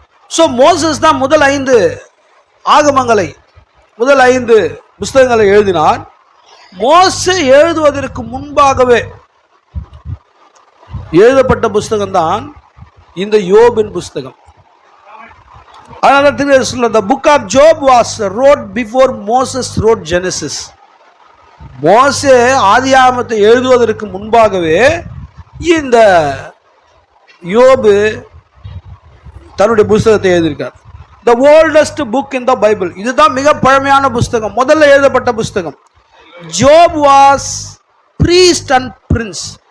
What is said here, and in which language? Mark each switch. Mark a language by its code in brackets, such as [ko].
[ta] So Moses தான் முதல் 5 ஆகமங்களை, முதல் 5 புஸ்தகங்களை எழுதினார். மோசே எழுதுவதற்கு முன்பாகவே எழுதப்பட்ட புஸ்தகம் தான் இந்த யோபின் புஸ்தகம். [en] அதனால the book of Job was wrote before Moses wrote Genesis. [ta] மோசே ஆதியாகமத்தை எழுதுவதற்கு முன்பாகவே இந்த யோபு தன்னுடைய புஸ்தகத்தை எழுதியிருக்கார். [en] The oldest book in the Bible. [ta] இதுதான் மிக பழமையான புஸ்தகம், முதல்ல எழுதப்பட்ட புஸ்தகம். [en] Job was priest and prince.